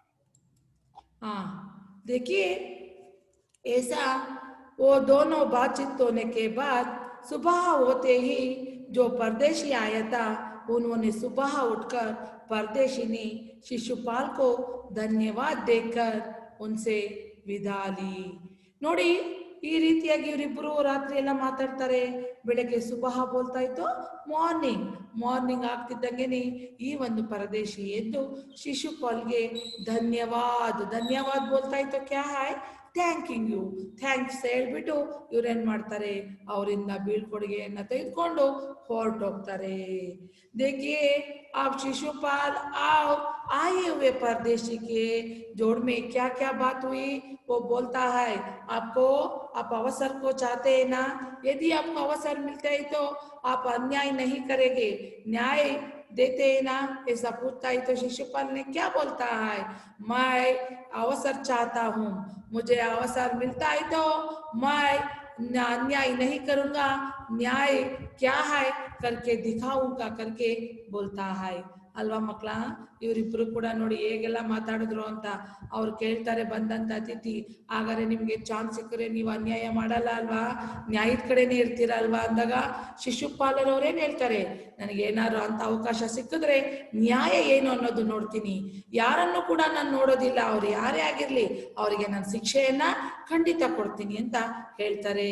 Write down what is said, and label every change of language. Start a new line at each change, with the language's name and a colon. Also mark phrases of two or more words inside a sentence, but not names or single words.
Hindi: हाँ देखिए, ऐसा वो दोनों बातचीत होने के बाद सुबह होते ही जो परदेशी आया था उन्होंने सुबह उठकर परदेशी ने शिशुपाल को धन्यवाद देकर उनसे विदा ली.
Kannada: ನೋಡಿ ಈ ರೀತಿಯಾಗಿ ಇವರಿಬ್ಬರು ರಾತ್ರಿ ಎಲ್ಲ ಮಾತಾಡ್ತಾರೆ. ಬೆಳಗ್ಗೆ
Hindi: सुबह बोलता
Kannada: ಇತ್ತು, ಮಾರ್ನಿಂಗ್ ಆಗ್ತಿದ್ದಂಗೆನೆ ಈ ಒಂದು ಪರದೇಶಿ ಎದ್ದು ಶಿಶುಪಾಲ್ಗೆ ಧನ್ಯವಾದ ಬೋಲ್ತಾ ಇತ್ತು.
Hindi: क्या है,
English: thanking you,
Kannada: ಥ್ಯಾಂಕ್ಸ್ ಹೇಳ್ಬಿಟ್ಟು ಇವ್ರೇನ್ ಮಾಡ್ತಾರೆ, ಅವರಿಂದ ಬೀಳ್ಕೊಡುಗೆಯನ್ನ ತೆಗೆದುಕೊಂಡು ಹೊರಟೋಗ್ತಾರೆ.
Hindi: देखिए आप शिशुपाल और आए हुए परदेशी के जोड़ में क्या क्या बात हुई वो बोलता है. आपको आप अवसर को चाहते हैं ना, यदि आपको अवसर मिलता है तो आप अन्याय नहीं करेंगे, न्याय देते हैं ना, ऐसा पूछता है. तो शिशुपाल ने क्या बोलता है, मैं अवसर चाहता हूँ, मुझे अवसर मिलता है तो मैं अन्याय नहीं करूँगा, न्याय क्या है करके दिखाऊंगा करके बोलता है.
Kannada: ಅಲ್ವಾ ಮಕ್ಕಳ, ಇವರಿಬ್ರು ಕೂಡ ನೋಡಿ ಹೇಗೆಲ್ಲ ಮಾತಾಡಿದ್ರು ಅಂತ. ಅವ್ರು ಕೇಳ್ತಾರೆ ಬಂದಂತ ಅತಿಥಿ, ಹಾಗಾದ್ರೆ ನಿಮ್ಗೆ ಚಾನ್ಸ್ ಸಿಕ್ಕರೆ ನೀವು ಅನ್ಯಾಯ ಮಾಡಲ್ಲ ಅಲ್ವಾ, ನ್ಯಾಯದ ಕಡೆನೇ ಇರ್ತೀರ ಅಲ್ವಾ ಅಂದಾಗ ಶಿಶುಪಾಲರವ್ರೇನ್ ಹೇಳ್ತಾರೆ, ನನಗೇನಾದ್ರು ಅಂತ ಅವಕಾಶ ಸಿಕ್ಕಿದ್ರೆ ನ್ಯಾಯ ಏನು ಅನ್ನೋದು ನೋಡ್ತೀನಿ, ಯಾರನ್ನು ಕೂಡ ನಾನು ನೋಡೋದಿಲ್ಲ, ಅವ್ರು ಯಾರೇ ಆಗಿರ್ಲಿ ಅವರಿಗೆ ನಾನು ಶಿಕ್ಷೆಯನ್ನ ಖಂಡಿತ ಕೊಡ್ತೀನಿ ಅಂತ ಹೇಳ್ತಾರೆ.